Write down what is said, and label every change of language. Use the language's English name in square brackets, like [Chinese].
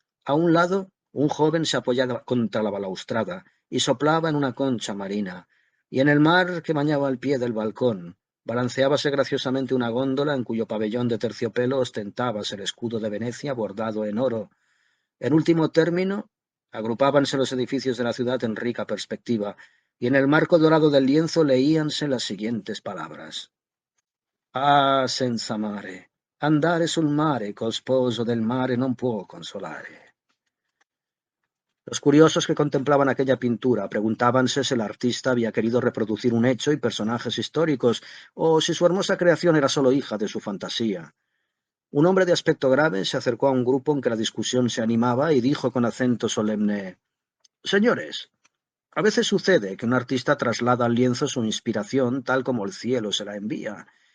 [Spanish] A un lado, un joven se apoyaba contra la balaustrada y soplaba en una concha marina, y en el mar que bañaba al pie del balcón, balanceábase graciosamente una góndola en cuyo pabellón de terciopelo ostentábase el escudo de Venecia bordado en oro. En último término, agrupábanse los edificios de la ciudad en rica perspectiva, y en el marco dorado del lienzo leíanse las siguientes palabras. [Italian] «Ah, senza mare, andare sul mare, col sposo del mare non può consolare». [Spanish] Los curiosos que contemplaban aquella pintura preguntábanse si el artista había querido reproducir un hecho y personajes históricos, o si su hermosa creación era solo hija de su fantasía. Un hombre de aspecto grave se acercó a un grupo en que la discusión se animaba y dijo con acento solemne: «Señores, a veces sucede que un artista traslada al lienzo su inspiración tal como el cielo se la envía.